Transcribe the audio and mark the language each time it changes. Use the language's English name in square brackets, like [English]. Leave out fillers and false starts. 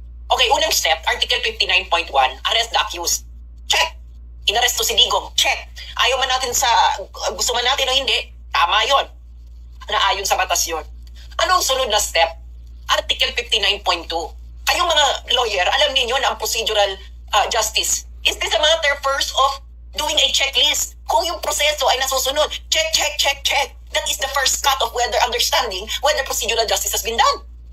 [English] Okay, unang step, Article 59.1, arrest the accused. Check. Inaresto si Digong. Check. [Filipino] Ayaw man natin gusto man natin o hindi, tama yon. Naayon sa batas yon. Anong sunod na step? [English] Article 59.2. [Filipino] Kayong mga lawyer, alam niyo na ang procedural justice. [English] Is this a matter first of doing a checklist? [Filipino] Kung yung proseso ay nasusunod, check. [English] That is the first cut of understanding whether procedural justice has been done.